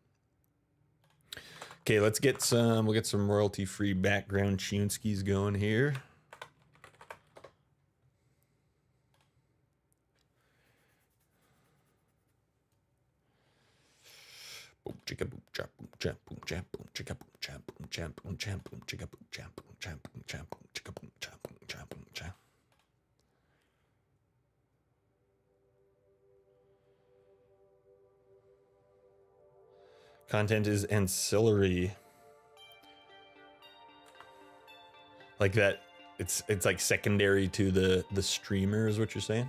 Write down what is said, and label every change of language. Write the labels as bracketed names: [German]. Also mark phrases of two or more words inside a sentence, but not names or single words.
[English] Okay, we'll get some royalty-free background tuneskis going here. Boom chicka boom chap boom chap boom chap boom chicka boom chap boom chap boom chap boom chicka boom chap boom chap boom chap boom chicka boom chap boom chap boom chap. Content is ancillary. Like that, it's like secondary to the streamer is what you're saying?